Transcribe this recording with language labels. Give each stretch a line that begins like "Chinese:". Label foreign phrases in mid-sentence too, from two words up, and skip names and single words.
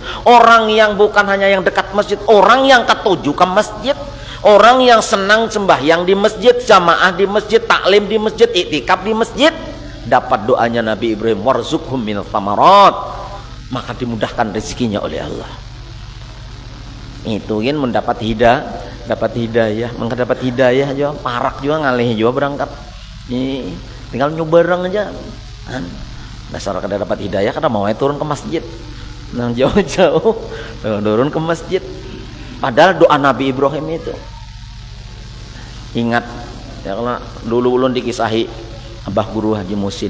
Indonesian: Orang yang bukan hanya yang dekat masjid, orang yang ketuju ke masjid, orang yang senang sembahyang di masjid, jamaah di masjid, taklim di masjid, iktikaf di masjid, dapat doanya Nabi Ibrahim,
Arabic: warzuqhum minat thamarat,
Indonesian: maka dimudahkan rezekinya oleh Allah.
Banjar: Itu kan mendapat dapat hidayah, mendapat hidayah aja, parak juga ngalih juga berangkat. Ini tinggal nyobareng aja. Dasar kada dapat hidayah, kada mau turun ke masjid. Nang jauh-jauh turun ke masjid. Padahal doa Nabi Ibrahim itu. Ingat ya, kalau dulu ulun dikisahi Abah Guru Haji Musin.